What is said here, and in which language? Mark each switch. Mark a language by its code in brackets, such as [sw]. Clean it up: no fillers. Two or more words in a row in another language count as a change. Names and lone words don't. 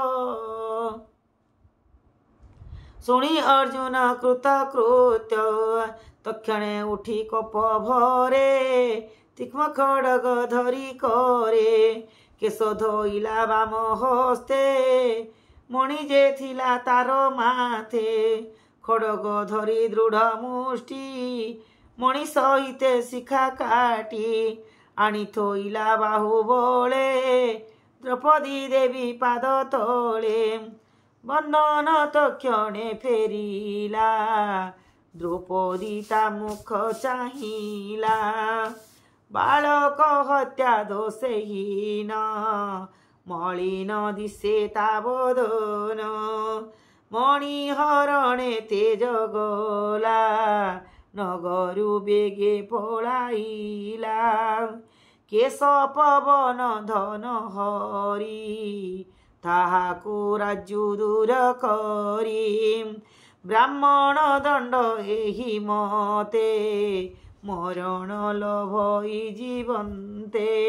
[or] ଶୁଣି ଅର୍ଜୁନ କୃତକୃତ୍ୟ ତକ୍ଷଣେ ଉଠି କପ ଭରେ ତୀକ୍ଷ୍ଣ ଖଡ୍ଗ ଧରି କରେ କେଶ ଧୋଇଲା ବାମ ହସ୍ତେ ମଣି ଯେ ଥିଲା ତାର ମାଥେ ଖଡ୍ଗ ଧରି ଦୃଢ଼ ମୁଷ୍ଟି ମଣି ସହିତେ ଶିଖା କାଟି ଆଣି ଥୋଇଲା ବାହୁ ବଳେ ଦ୍ରୌପଦୀ ଦେବୀ ପାଦ ତଳେ ବନ୍ଧନ ତକ୍ଷଣେ ଫେରିଲା ଦ୍ରୌପଦୀ ତା ମୁଖ ଚାହିଁଲା ବାଳକ ହତ୍ୟା ଦୋଷହୀନ ମଳିନ ଦିଶେ ତା ବଦନ ମଣିହରଣେ ତେଜ ଗଲା ନଗରୁ ବେଗେ ପଳାଇଲା କେଶ ପବନ ଧନ ହରି ତାହାକୁ ରାଜ୍ୟୁ ଦୂର କରି ବ୍ରାହ୍ମଣ ଦଣ୍ଡ ଏହି ମତେ ମରଣ ଲଭଇ ଜୀବନ୍ତେ